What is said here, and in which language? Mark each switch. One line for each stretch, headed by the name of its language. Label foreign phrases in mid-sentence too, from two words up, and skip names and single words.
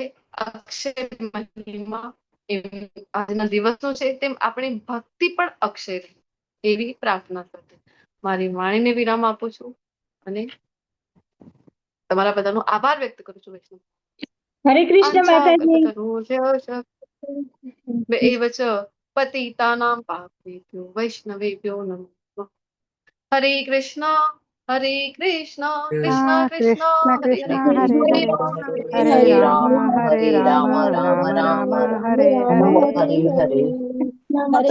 Gujarati: અક્ષય મહિમા આજના દિવસો છે તેમ આપણી ભક્તિ પણ અક્ષય રહે, એવી પ્રાર્થના સાથે મારી વાણીને વિરામ આપું છું અને તમારા બધાનો આભાર વ્યક્ત કરું છું. વૈષ્ણવ હરે કૃષ્ણ માતાજી.
Sanskrit: એવ ચ પતિતાનાં પાપેભ્યો વૈષ્ણવેભ્યો નમો. હરે કૃષ્ણ હરે કૃષ્ણ કૃષ્ણ કૃષ્ણ હરે હરે, હરે રામ હરે રામ રામ રામ હરે હરે.